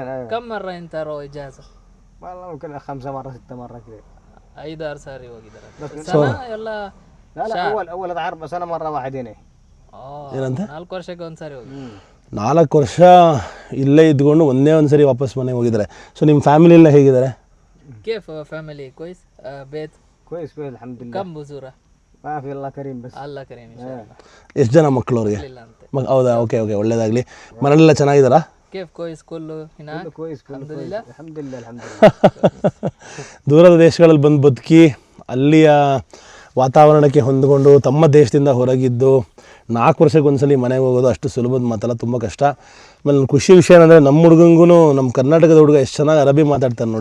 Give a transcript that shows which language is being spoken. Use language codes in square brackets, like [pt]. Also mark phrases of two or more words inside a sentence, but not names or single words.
[kn] 5-6 ಸಾರಿ ಹೋಗಿದ್ದಾರೆ. ಏನಂತೆ? 4 ವರ್ಷಕ್ಕೆ ಒಂದ್ಸಾರಿ ಹೋಗಿ. 4 ವರ್ಷ ಇಲ್ಲೇ ಇದ್ಕೊಂಡು ಒಂದೇ ಒಂದ್ಸರಿ ವಾಪಸ್ ಮನೆಗೆ ಹೋಗಿದ್ದಾರೆ. ಸೊ ನಿಮ್ಮ ಫ್ಯಾಮಿಲಿ ಎಲ್ಲ ಹೇಗಿದ್ದಾರೆ? [ar] كيف فاميلي كويس؟ بيت كويس الحمد كم بزورة؟ ما في الله كريم بس. الله كريم إن شاء الله. [kn] ಎಷ್ಟು ಜನ ಮಕ್ಕಳು ಅವ್ರಿಗೆ? ಹೌದಾ? ಓಕೆ ಒಳ್ಳೇದಾಗಲಿ. ಮನೆಯಲ್ಲೆಲ್ಲ ಚೆನ್ನಾಗಿದ್ದಾರಾ? [ar] كيف كويس كله هنا؟ كويس الحمد لله. الحمد لله [kn] ದೂರದ ದೇಶಗಳಲ್ಲಿ ಬಂದು ಬದುಕಿ ಅಲ್ಲಿಯ ವಾತಾವರಣಕ್ಕೆ ಹೊಂದಿಕೊಂಡು ತಮ್ಮ ದೇಶದಿಂದ ಹೊರಗಿದ್ದು 4 ವರ್ಷಕ್ಕೆ ಒಂದ್ಸಲಿ ಮನೆಗೆ ಹೋಗೋದು ಅಷ್ಟು ಸುಲಭದ ಮಾತಲ್ಲ, ತುಂಬ ಕಷ್ಟ. ಆಮೇಲೆ ನನ್ನ ಖುಷಿ ವಿಷಯ ಏನಂದರೆ ನಮ್ಮ ಹುಡುಗಂಗೂ ನಮ್ಮ ಕರ್ನಾಟಕದ ಹುಡುಗ ಎಷ್ಟು ಚೆನ್ನಾಗಿ ಅರಬಿ ಮಾತಾಡ್ತಾರೆ ನೋಡಿ.